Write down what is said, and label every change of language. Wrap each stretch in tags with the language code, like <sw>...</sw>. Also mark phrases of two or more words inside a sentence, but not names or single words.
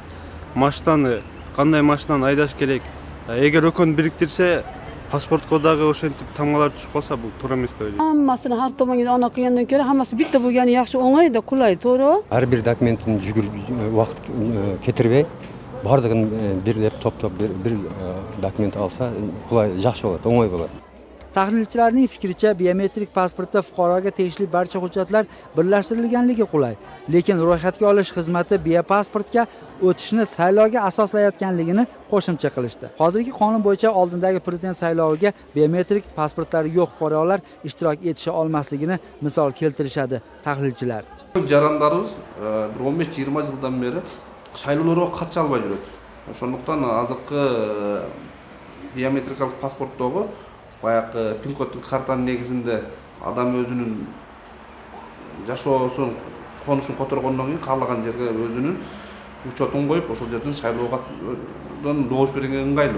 <ky>Машинаны, кандай машинаны айдаш керек, эгер экөөнү бириктирсе, паспортко дагы ошентип тамгалар түшүп калса, бул туура эмес деп ойлойм.</ky> <uz>Хаммасын ар томонго ана кыяндан көрө хаммасы битте болгону</uz> <ky>жакшы, оңой да,</ky> <uz>кулай, туура.</uz> <ky>Ар бир документтин убакыт кетирбей, бардыгын бирлеп топтоп бир документ алса, кулай, жакшы болот, оңой болот.</ky> <uz>Tahlilchilarning fikricha, biometrik pasportda fuqaroga tegishli barcha hujjatlar birlashtirilganligi qulay. Lekin ro'yxatga olish xizmati biopasportga o'tishni saylovga asoslayotganligini qo'shimcha qilishdi. Hozirgi qonun bo'yicha oldindagi prezident sayloviga biometrik pasportlari yo'q fuqarolar ishtirok etisha olmasligini misol keltirishadi tahlilchilar.</uz> <ky>Жарандарыбыз bir 15-20 жылдан бери шайлоолорго катыша албай жүрөт. Ошондуктан азыркы биометрикалык паспорттогу баягы пин коддук картанын негизинде адам өзүнүн жашоосун, конушун которгондон кийин каалаган жерге өзүнүн учетун коюп, ошол жерден шайлоого добуш берген ыңгайлуу.</ky>